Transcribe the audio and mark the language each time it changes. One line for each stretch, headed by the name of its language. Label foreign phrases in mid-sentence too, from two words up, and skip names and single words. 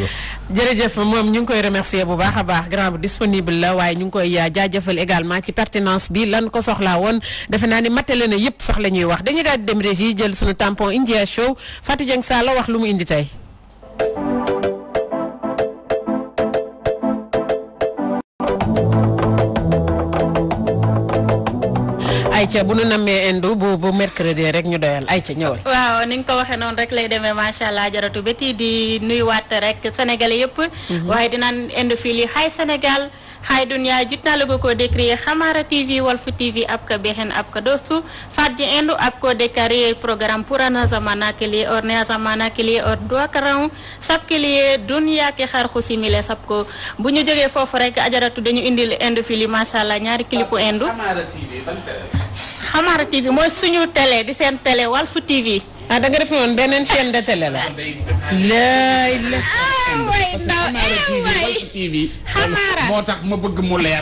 Wolof: jërëjëf moom ñu ngi koy remercier bu baax a baax grand bu disponible la waaye ñu ngi koy jaajëfal également ci pertinence bi lan ko soxlaa woon defe naa ni matale na yëpp sax la ñuy wax dañuy daal di dem régie jël suñu tampon India Show Fatou Dieng Sall wax lu mu indi tey Aïcha bu nu nammee indu bu mercredi rek ñu doyal Aïcha ñëwal. waaw ni nga ko waxee noonu rek lay demee
Arabic: ما شاء الله
Wolof: jaratu béti di nuyuwaat rek sénégalais yëpp. waaye dinaan indu fii lii xay Sénégal xay dunia jitnalugo ko décrier Hamara TV Walfu TV
Hindi: आपका बहन आपका दोस्तों फाजी इंडो आपको देकर ये प्रोग्राम पुराना ज़माना के लिए और नया ज़माना के लिए और दुआ कर रहा हूँ सबके लिए दुनिया के हर खुशी मिले सबको
Wolof: bu ñu jógee foofu rek ajaratu dañu indil indu fii lii
Arabic: ما شاء الله
Wolof: ñaari clipu indu Hamara TV mooy suñu télé di seen télé Walfu TV. ah da nga def woon beneen
French: chaîne de télé
Wolof: la. Hamara moo tax ma bëgg mu leer.